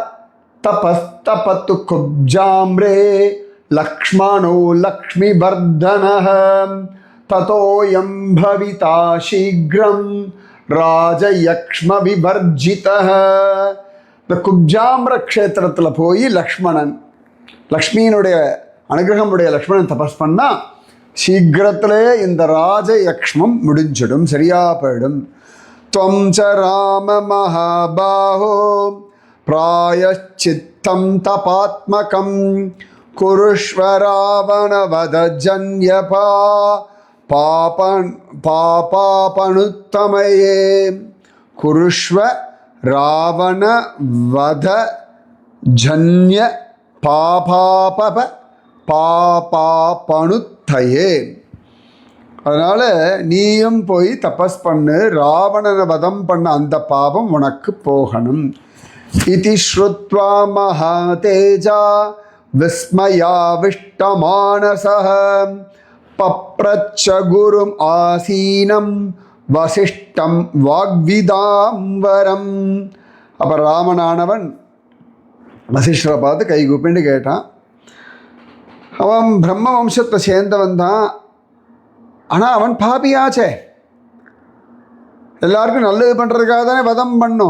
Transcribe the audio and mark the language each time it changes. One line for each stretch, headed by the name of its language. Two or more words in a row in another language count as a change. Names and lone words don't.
Sanskrit: तपस्तप्त्वा कुब्जाम्रे लक्ष्मणो लक्ष्मी वर्धनः ततोऽयं भविता शीघ्रं राजयक्ष्म विवर्जितः.
Tamil: இந்த குப்ஜாம்ர க்ஷேத்திரத்தில் போய் லக்ஷ்மியினுடைய அனுகிரகமுடைய லக்ஷ்மணன் தபஸ் பண்ணால் சீக்கிரத்திலே இந்த ராஜயக்ஷ்மம் முடிஞ்சிடும், சரியா போயிடும்.
Sanskrit: त्वं च राम महाबाहो प्रायश्चित्तं तपात्मकं कुरुष्व रावणवधजन्यपा पापापनुत्तमये. कुरुष्व रावणवधजन्य பாபாபனுத்தயே.
Tamil: அதனால் நீயும் போய் தபஸ் பண்ணு, ராவணனை வதம் பண்ண அந்த பாபம் உனக்கு போகணும்.
Sanskrit: इति श्रुत्वा महातेजा विस्मयाविष्टमानसः पप्रच्छ गुरुम् आसीनं वसिष्ठं वाग्विदाम्बरम्.
Tamil: அப்போ ராமனானவன் வசிஷ்டரை பார்த்து கை கூப்பின்னு கேட்டான். அவன் பிரம்ம வம்சத்தை சேர்ந்தவன் தான், ஆனால் அவன் பாபியாச்சே, எல்லாருக்கும் நல்லது பண்ணுறதுக்காக தானே வதம் பண்ணும்.